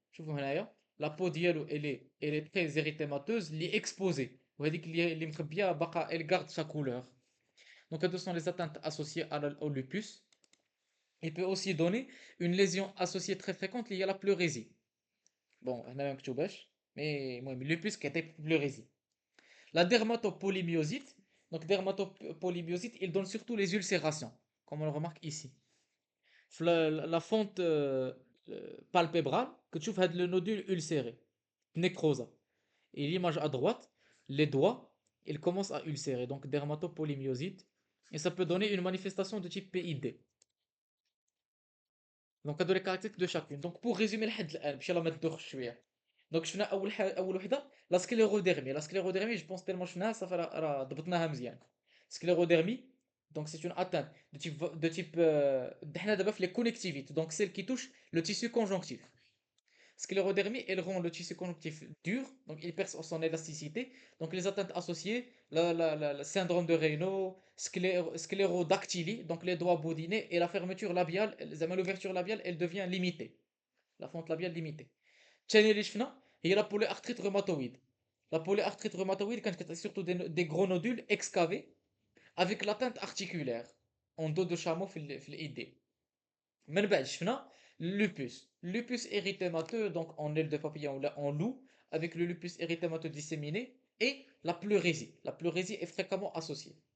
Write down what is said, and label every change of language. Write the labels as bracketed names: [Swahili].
[Arabic] شوفوا هنايا [French] la peau [Arabic] ديالو [French] elle est très érythémateuse, elle est exposée [Arabic] وهذيك اللي مخبيه باقا [French] elle garde sa couleur. Donc ce sont les atteintes associées au lupus. Il peut aussi donner une lésion associée très fréquente liée à la pleurésie. [Arabic] Bon هنا ما مكتوباش mais المهم lupus كيعطي pleurésie. [French] La dermatopolymyosite, donc dermatopolymyosite, il donne surtout les ulcérations comme on le remarque ici. La fente palpébrale que tu vois le nodule ulcéré, nécrosa. Et l'image à droite, les doigts, ils commencent à ulcérer, donc dermatopolymyosite. Et ça peut donner une manifestation de type PID. Donc [Arabic] هادو [French] les caractéristiques de chacune. Donc pour résumer [Arabic] لحد الآن باش يلا ما تدوخش شوية. Donc شفنا أول وحدة لا سكليروديرمي. لا سكليروديرمي [French] جو بونس تيلمون [Arabic] شفناها صافي راه ضبطناها مزيان. [French] سكليروديرمي donc c'est une atteinte de type [Arabic] حنا دابا في [French] les connectivites donc celle qui touche le tissu conjonctif. Sclérodermie, elle rend le tissu connectif dur, donc il perd son élasticité. Donc les atteintes associées, le syndrome de Raynaud, sclérodactylie, donc les doigts boudinés, et la fermeture labiale, l'ouverture labiale, elle devient limitée. La fente labiale limitée. [Arabic] تاني اللي شفنا هي la polyarthrite rhumatoïde. [French] La polyarthrite rhumatoïde [Arabic] كانت كتعطي [French] surtout des gros nodules excavés avec l'atteinte articulaire en dos de chameau [Arabic] في الإيدين. من بعد شفنا [French] lupus érythémateux donc en aile de papillon ou là en loup avec le lupus érythémateux disséminé et la pleurésie est fréquemment associée.